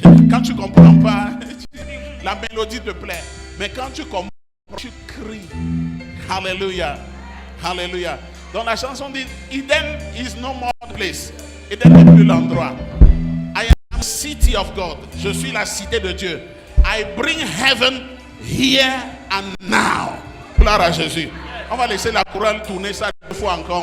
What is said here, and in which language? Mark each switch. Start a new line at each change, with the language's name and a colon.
French: Quand tu ne comprends pas, la mélodie te plaît. Mais quand tu comprends, tu cries. Alléluia. Alléluia. Donc la chanson dit
English: Eden is no more place.
French: Eden n'est plus l'endroit.
English: I am city of God.
French: Je suis la cité de Dieu.
English: I bring heaven here and now.
French: Gloire à Jésus. On va laisser la chorale tourner ça deux fois encore.